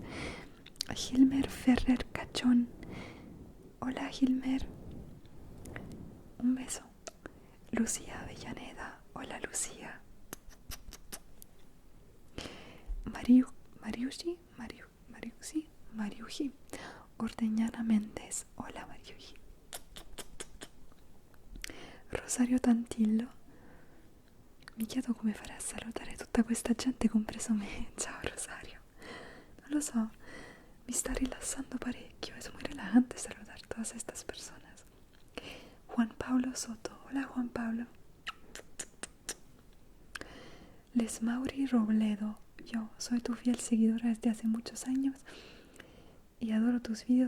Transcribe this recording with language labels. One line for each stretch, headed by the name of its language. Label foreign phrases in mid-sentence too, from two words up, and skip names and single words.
Spanish: Gilmer Ferrer Cachón. Hola, Gilmer. Un beso. Lucía Avellaneda. Hola, Lucía. Mariuji Ordeñana Méndez. Hola, Mariuji. Rosario Tantillo.
Italian: Mi chiedo come farà a salutare tutta questa gente compreso me. Ciao, Rosario. Non lo so, mi sta rilassando parecchio.
Spanish: Es muy relajante saludar a todas estas personas. Juan Pablo Soto. Hola, Juan Pablo. Les Mauri Robledo. Yo soy tu fiel seguidora desde hace muchos años y adoro tus videos.